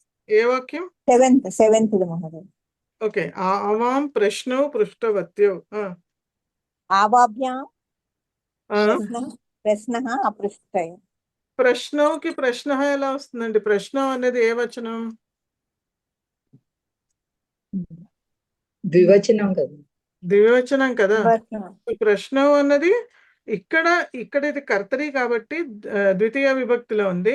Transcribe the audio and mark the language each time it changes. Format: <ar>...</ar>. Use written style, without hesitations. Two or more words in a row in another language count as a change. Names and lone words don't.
<te>ఏ వాక్యం?</te> <sa>सेवेंथ महोदय। ఓకే. ఆవాం ప్రశ్నౌ పృష్టవత్యౌ. आवाभ्यां प्रश्नः अपृष्ठः।</sa> <te>ప్రశ్నౌకి ప్రశ్న ఎలా వస్తుందండి? ప్రశ్న అనేది ఏ వచనం? ద్వివచనం కదా. ద్వివచనం కదా. ప్రశ్న అన్నది ఇక్కడ ఇది కర్తరి కాబట్టి ద్వితీయ విభక్తిలో ఉంది.</te>